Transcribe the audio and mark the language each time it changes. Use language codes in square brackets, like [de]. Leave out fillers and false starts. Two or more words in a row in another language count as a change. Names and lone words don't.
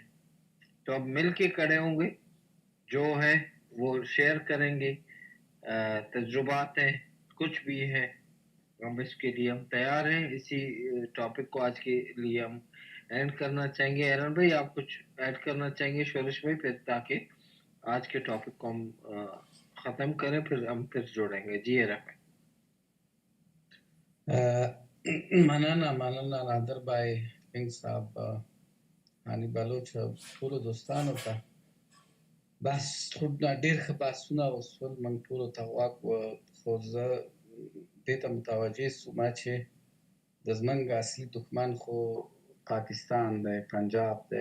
[ur] تو اب مل کے کھڑے ہوں گے، جو ہے وہ شیئر کریں گے، تجربات ہیں، کچھ بھی ہے، ہم اس کے لیے ہم تیار ہیں. اسی ٹاپک کو آج کے لیے ہم اینڈ کرنا چاہیں گے. ایرن بھائی آپ کچھ ایڈ کرنا چاہیں گے، شورش بھائی، پھر تاکہ آج کے ٹاپک کو ہم ختم کریں، پھر ہم پھر جوڑیں گے. جی ایرن بھائی. [ps] مننه نادر بای پینګ صاحب، هاني بلوچ، ټولو دوستانو ته بس خود ډېر ښه بحثونه وشول، موږ ټولو ته غوږ خو زه دې ته متوجه سوم چې د زموږ اصلي دښمن خو پاکستان دی، پنجاب دی.